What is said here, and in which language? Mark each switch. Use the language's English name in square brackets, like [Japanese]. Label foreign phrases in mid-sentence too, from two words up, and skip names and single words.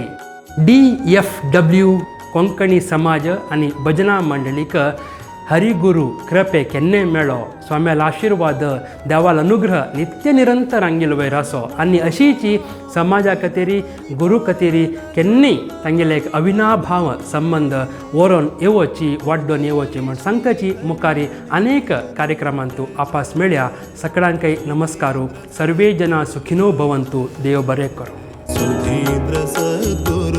[Konkani] DFW कोंकणी समाज आनी भजना मंडळीक हरिगुरू कृपे केन्ने मेळो, स्वाम्याल आशिर्वाद देवाल अनुग्रह नित्य निरंतर आंगेल वयर आसो आनी अशीची समाजा खातीर गुरू खातीर केन्नय तांगेले एक अविनाभाव संबंध व्हरून येवची वाडोवन येवची म्हण सांगताची मुखारी अनेक कार्यक्रमांतू आपास मेळया. सगळ्यांकय नमस्कारू. [Sanskrit] सर्वे जना सुखिनो भवंतु. [Konkani] देव बरें करूं.